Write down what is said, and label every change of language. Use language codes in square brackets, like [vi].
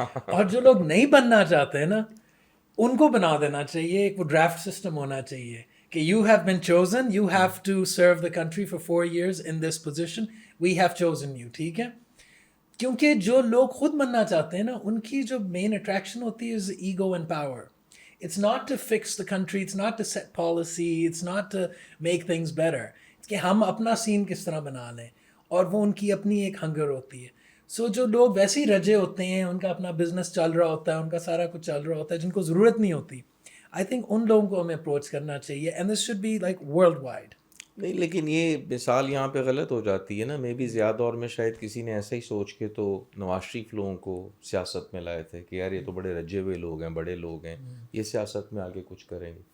[ur] اور جو لوگ نہیں بننا چاہتے ہیں نا, ان کو بنا دینا چاہیے. ایک وہ ڈرافٹ سسٹم ہونا چاہیے کہ [en] You have been chosen, you have to serve the country for 4 years in this position, we have chosen you. [ur] ٹھیک ہے, کیونکہ جو لوگ خود بننا چاہتے ہیں نا, ان کی جو مین اٹریکشن ہوتی ہے [en] Is ego and power. It's not to fix the country, it's not to set policy, it's not to make things better. [ur] کہ ہم اپنا سین کس طرح بنا لیں, اور وہ ان کی اپنی ایک ہنگر ہوتی ہے. سو جو لوگ ویسے ہی رجے ہوتے ہیں, ان کا اپنا بزنس چل رہا ہوتا ہے, ان کا سارا کچھ چل رہا ہوتا ہے, جن کو ضرورت نہیں ہوتی, آئی تھنک ان لوگوں کو ہمیں اپروچ کرنا چاہیے. [en] And this should be like world wide. [ur] نہیں, لیکن یہ مثال یہاں پہ غلط ہو جاتی ہے نا. مے بی زیادہ دور میں شاید کسی نے ایسا ہی سوچ کے تو نواز شریف لوگوں کو سیاست میں لائے تھے کہ یار یہ تو بڑے رجے ہوئے لوگ ہیں, بڑے لوگ ہیں, یہ سیاست میں آگے کچھ کریں گے.